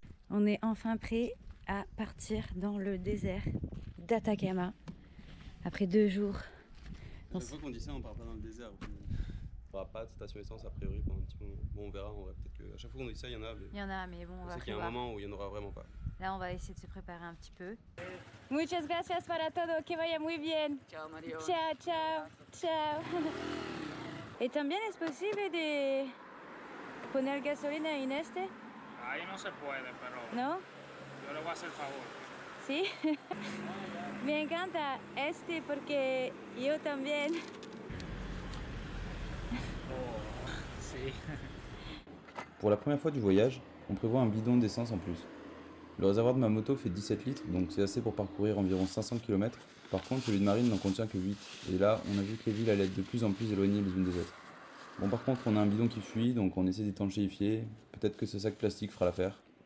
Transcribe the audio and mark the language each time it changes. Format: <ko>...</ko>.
<fr>On est enfin prêt à partir dans le désert d'Atacama après 2 jours. Chaque fois qu'on dit ça, on part pas dans le désert. On fera pas de station essence a priori pendant un petit moment. Bon, on verra, peut-être que à chaque fois qu'on dit ça, il y en a. Mais Il y en a, mais bon, on va sait qu'il y a un moment où il y en aura vraiment pas. Là, on va essayer de se préparer un petit peu.</fr> <es>Muchas gracias para todo, que vaya muy bien. Ciao, Mario. Ciao, ciao, ciao. ¿Y también es posible de poner gasolina en este? Ahí no se puede, pero ¿No? yo le voy a hacer el favor. ¿Sí? Me encanta este porque yo también. Sí.</es> <fr>Pour la première fois du voyage, on prévoit un bidon d'essence en plus. Le réservoir de ma moto fait 17 litres, donc c'est assez pour parcourir environ 500 km. Par contre, celui de Marine n'en contient que 8. Et là, on a vu que les villes allaient être de plus en plus éloignées les unes des autres. Bon, par contre, on a un bidon qui fuit, donc on essaie d'étanchéifier. Peut-être que ce sac plastique fera l'affaire.</fr>